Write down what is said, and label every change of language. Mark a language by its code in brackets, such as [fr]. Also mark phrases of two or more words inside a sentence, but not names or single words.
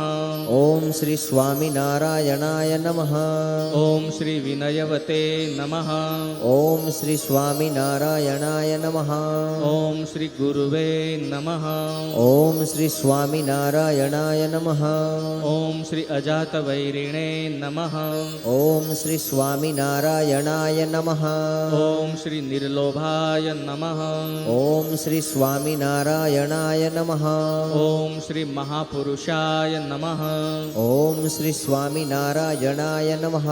[sa] ઓમ શ્રી સ્વામિનારાયણાય નમઃ. ઓમ શ્રી વિનયવતે નમઃ. ઓમ શ્રી સ્વામિનારાયણાય નમઃ. ઓમ શ્રી ગુરુવે નમઃ. ઓમ શ્રી સ્વામિનારાયણાય નમઃ. ઓમ શ્રી અજાતવૈ वैरिणे नमः ॐ श्री स्वामिनारायणाय नमः ॐ श्री निर्लोभाय नमः ॐ श्री स्वामिनारायणाय नमः ॐ श्री महापुरुषाय नमः ॐ श्री स्वामिनारायणाय नमः